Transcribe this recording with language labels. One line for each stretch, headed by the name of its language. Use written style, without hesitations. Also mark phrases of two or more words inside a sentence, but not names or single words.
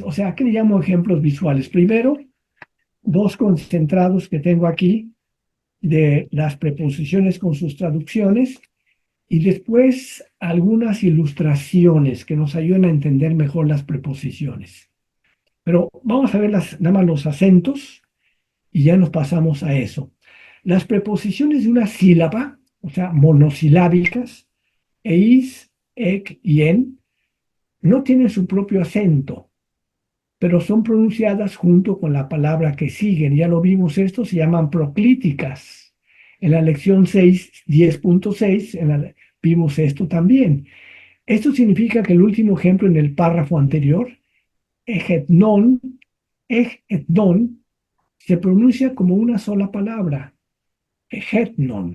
Spanish: O sea, aquí le llamo ejemplos visuales. Primero, dos concentrados que tengo aquí de las preposiciones con sus traducciones y después algunas ilustraciones que nos ayudan a entender mejor las preposiciones. Pero vamos a ver nada más los acentos y ya nos pasamos a eso. Las preposiciones de una sílaba, o sea, monosilábicas, eis, ec y en, no tienen su propio acento, pero son pronunciadas junto con la palabra que siguen. Ya lo vimos, esto se llaman proclíticas. En la lección 10.6 vimos esto también. Esto significa que el último ejemplo en el párrafo anterior, egetnon, se pronuncia como una sola palabra, egetnon.